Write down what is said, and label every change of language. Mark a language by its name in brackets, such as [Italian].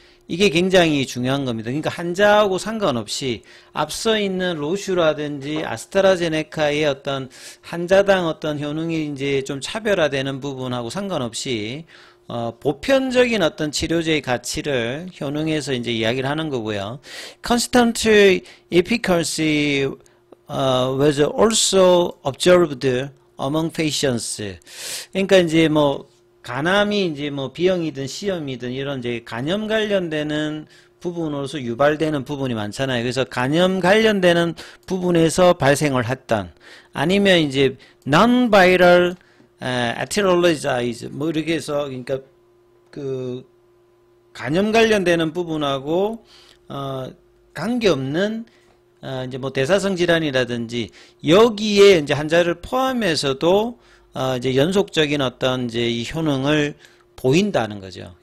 [Korean] 이게 굉장히 중요한 겁니다. 그러니까 환자하고 상관없이 앞서 있는 로슈라든지 아스트라제네카의 어떤 환자당 어떤 효능이 이제 좀 차별화되는 부분하고 상관없이 보편적인 어떤 치료제의 가치를 효능에서 이제 이야기를 하는 거고요. [English] Constant efficacy was also observed among patients. [Korean] 그러니까 이제 뭐 간암이 이제 뭐 B형이든 C형이든 이런 이제 간염 관련되는 부분으로서 유발되는 부분이 많잖아요. 그래서 간염 관련되는 부분에서 발생을 했던 아니면 이제 [English] non-viral etiologies [Korean] 뭐 이렇게 해서 그러니까 그 간염 관련되는 부분하고 관계없는 이제 뭐 대사성 질환이라든지 여기에 이제 환자를 포함해서도 이제 연속적인 어떤 이제 이 효능을 보인다는 거죠.